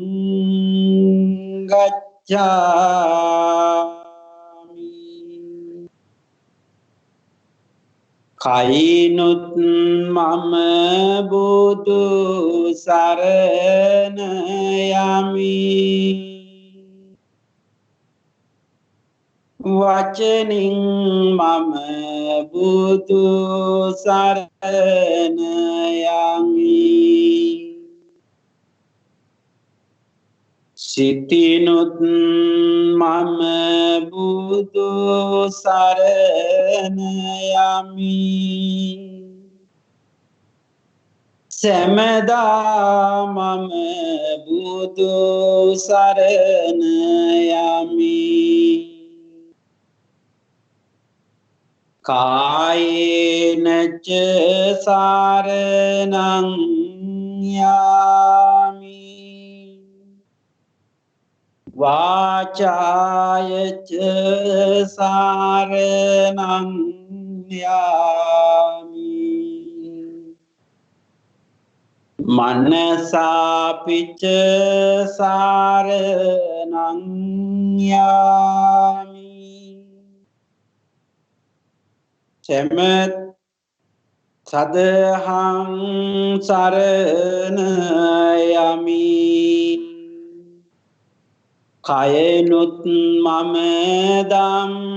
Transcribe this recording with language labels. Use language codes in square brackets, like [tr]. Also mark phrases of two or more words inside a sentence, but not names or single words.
[si] ගච්ඡාමි කයිනුත් මම බුදු සරණ යමි වචනින් මම බුදු සරණ යමි සිතිනුත් මම බුදු සරණ යමි සෑමදා මම බුදු සරණ යමි [pi] කායේනච සරණං යාමි වාචායච සරණං යාමි මනසාපිච සරණං යාමි [si] සෑම සදහං සරණ යමි කයනුත් මම දම්